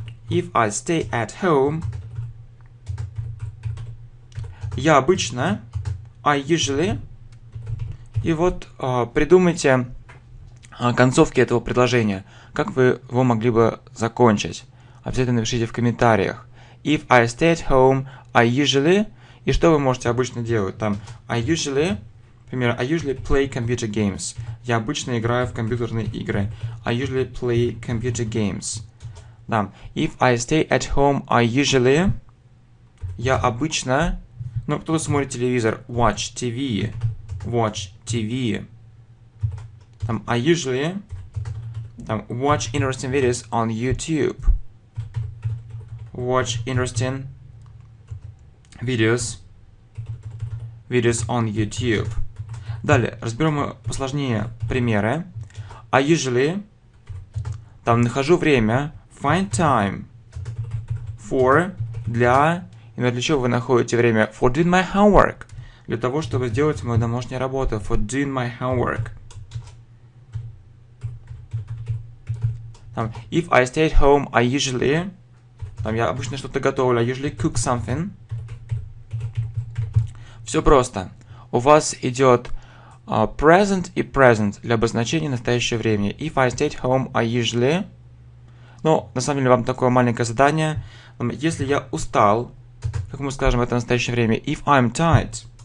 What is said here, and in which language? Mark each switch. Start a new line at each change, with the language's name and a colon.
English: If I stay at home,
Russian: я обычно,
English: I usually,
Russian: и вот придумайте концовки этого предложения, как вы его могли бы закончить. Обязательно напишите в комментариях.
English: If I stay at home, I usually,
Russian: и что вы можете обычно делать?
English: Там, I usually, например, I usually play computer games.
Russian: Я обычно играю в компьютерные игры.
English: I usually play computer games. Да. If I stay at home, I usually,
Russian: я обычно, ну, кто-то смотрит телевизор,
English: watch TV. Watch TV. Там, I usually там, watch interesting videos on YouTube. Watch interesting videos on YouTube.
Russian: Далее, разберем посложнее примеры.
English: I usually
Russian: там нахожу время,
English: find time for,
Russian: для, и для чего вы находите время?
English: For doing my homework.
Russian: Для того, чтобы сделать мою домашнюю работу.
English: For doing my homework. Там, if I stay at home, I usually,
Russian: там я обычно что-то готовлю,
English: I usually cook something.
Russian: Все просто. У вас идет present и present для обозначения настоящего времени.
English: If I stay at home, I usually,
Russian: ну, на самом деле, вам такое маленькое задание. Если я устал, как мы скажем это в настоящее время,
English: if I'm tired.